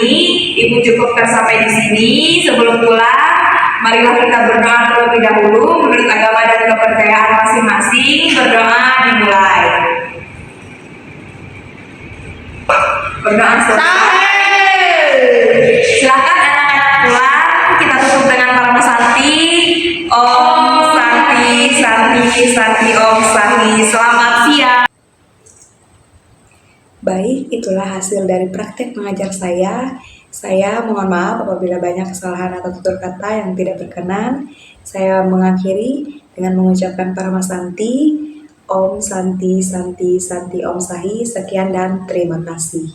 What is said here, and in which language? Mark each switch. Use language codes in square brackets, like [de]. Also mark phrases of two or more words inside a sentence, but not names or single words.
[id] Ibu cukupkan sampai di sini. Sebelum pulang, marilah kita berdoa terlebih dahulu menurut agama dan kepercayaan masing-masing. Berdoa dimulai. Berdoa selesai. Silakan anak-anak pulang. Kita tutup dengan Parama Santi. [sa] Om Santi, Santi, Santi, Om Santi. [id] Selamat siang. Baik, itulah hasil dari praktek mengajar saya. Saya mohon maaf apabila banyak kesalahan atau tutur kata yang tidak berkenan. Saya mengakhiri dengan mengucapkan Parama Santi, [sa] Om Santi Santi Santi Om Sahi. [id] Sekian dan terima kasih.